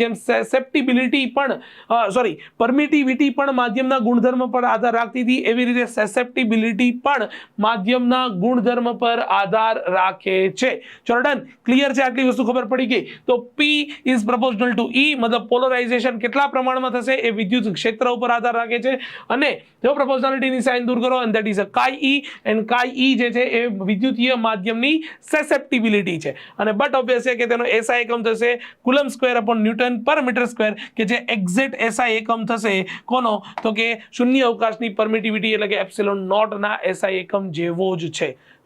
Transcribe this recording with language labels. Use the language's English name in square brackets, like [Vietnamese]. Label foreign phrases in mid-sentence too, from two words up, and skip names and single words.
[Gujarati] જેમ સસેપ્ટિબિલિટી પણ પરમિટિવિટી પણ માધ્યમના ગુણધર્મ પર આધાર રાખતી હતી, એવી રીતે સસેપ્ટિબિલિટી પણ માધ્યમના ગુણધર્મ પર આધાર રાખે છે. ચલો ડન, ક્લિયર છે? આટલી વસ્તુ ખબર પડી ગઈ. તો [English] P is proportional to E, [Gujarati] મતલબ પોલરાઇઝેશન કેટલા પ્રમાણમાં થશે એ વિદ્યુત ક્ષેત્ર ઉપર આધાર રાખે છે. અને જો પ્રોપોર્શનાલિટીની સાઇન દૂર કરો, [English] and that is a chi E, and chi E [Gujarati] જે છે એ વિદ્યુતીય માધ્યમની સસેપ્ટિબિલિટી છે. અને [English] but obvious [Gujarati] છે કે તેનો SI એકમ થશે [English] coulomb square upon newton per metre square, [Gujarati] કે જે એક્ઝેક્ટ SI એકમ થશે કોનો? તો કે શૂન્ય અવકાશની પરમિટિવિટી એટલે કે [English] epsilon naught [Gujarati] ના SI એકમ જેવો જ છે.